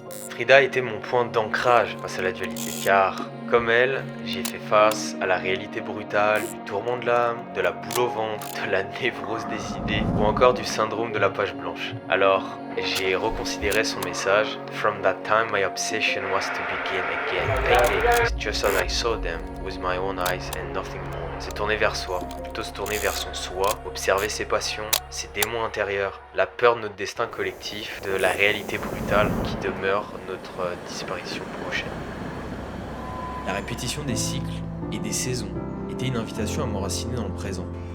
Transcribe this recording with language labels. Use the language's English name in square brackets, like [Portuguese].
[French] Frida était mon point d'ancrage face à la dualité, car, comme elle, j'ai fait face à la réalité brutale, du tourment de l'âme, de la boule au ventre, de la névrose des idées, ou encore du syndrome de la page blanche. Alors, j'ai reconsidéré son message. [English] From that time, my obsession was to begin again, painting just as I saw them, with my own eyes and nothing more. [French] C'est tourner vers soi, plutôt se tourner vers son soi, observer ses passions, ses démons intérieurs, la peur de notre destin collectif, de la réalité brutale qui demeure notre disparition prochaine. La répétition des cycles et des saisons était une invitation à m'enraciner dans le présent.